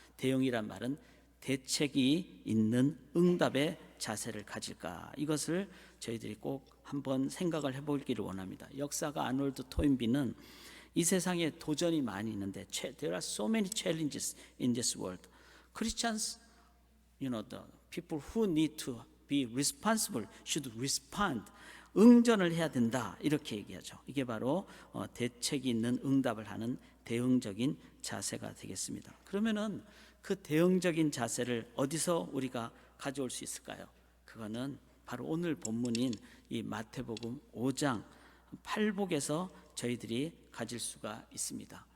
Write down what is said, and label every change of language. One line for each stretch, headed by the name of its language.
Korean: 대응이란 말은 대책이 있는 응답의 자세를 가질까. 이것을 저희들이 꼭 한번 생각을 해보기를 원합니다. 역사가 아놀드 토인비는 이 세상에 도전이 많이 있는데
English: there are so many challenges in this world. Christians, the people who need to be responsible should respond.
Korean: 응전을 해야 된다, 이렇게 얘기하죠. 이게 바로 대책이 있는 응답을 하는 대응적인 자세가 되겠습니다. 그러면은 그 대응적인 자세를 어디서 우리가 가져올 수 있을까요? 그거는 바로 오늘 본문인 이 마태복음 5장 8복에서 저희들이 가질 수가 있습니다.